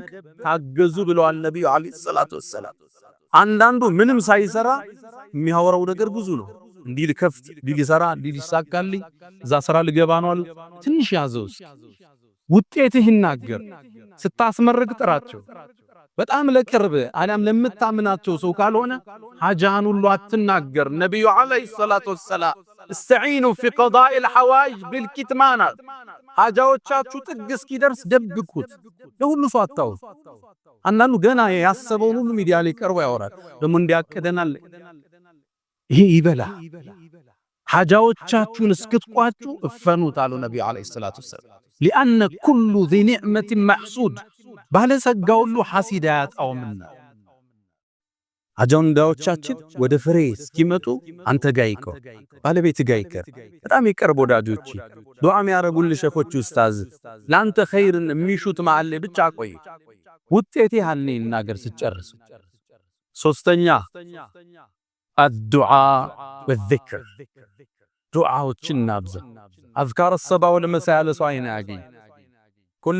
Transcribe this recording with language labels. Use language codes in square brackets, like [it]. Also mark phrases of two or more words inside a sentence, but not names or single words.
[am] ታገዙ ብለዋል ነብዩ [ar] عليه الصلاة والسلام። [am] አንዳንዱ ምንም ሳይሰራ የሚያወራው ነገር ብዙ ነው። እንዲህ ልከፍት፣ እንዲህ ልሰራ፣ እንዲህ ሊሳካልኝ፣ እዛ ስራ ልገባ ነው አለ። ትንሽ ያዘውስ ውጤትህ ይናገር። ስታስመረቅ ጥራቸው። በጣም ለቅርብ አለም ለምታምናቸው ሰው ካልሆነ ሐጃን ሁሉ አትናገር። ነብዩ [ar] عليه الصلاة والسلام استعينوا في قضاء الحوائج بالكتمان [am] ሐጃዎቻችሁ ጥግ እስኪደርስ ደብቁት። ለሁሉ ሰው አታውሩ። አንዳንዱ ገና ያሰበውን ሁሉ ሚዲያ ላይ ቀርቦ ያወራል። ደሞ እንዲያቀደናል ይሄ ይበላ። ሐጃዎቻችሁን እስክትቋጩ እፈኑት አሉ ነብዩ [ar] عليه الصلاة والسلام። لأن كل ذي نعمة محسود [am] ባለጸጋ ሁሉ ሐሲድ አያጣውምና። አጀንዳዎቻችን ወደ ፍሬ እስኪመጡ አንተ ጋይቀው፣ ባለቤት ጋይቀር፣ በጣም ይቀርብ ወዳጆች፣ ዱዓ የሚያረጉልህ ሸኾች ኡስታዝ፣ ላንተ ኸይርን የሚሹት ማዓለ ብቻ ቆይ፣ ውጤቴ ሀኔ እናገር ስጨርስ። ሶስተኛ አዱዓ ወዝክር፣ ዱዓዎችን እናብዛ። [ar] أذكار الصباح والمساء [am] ያለ ሰው አይና ያገኝ ኩል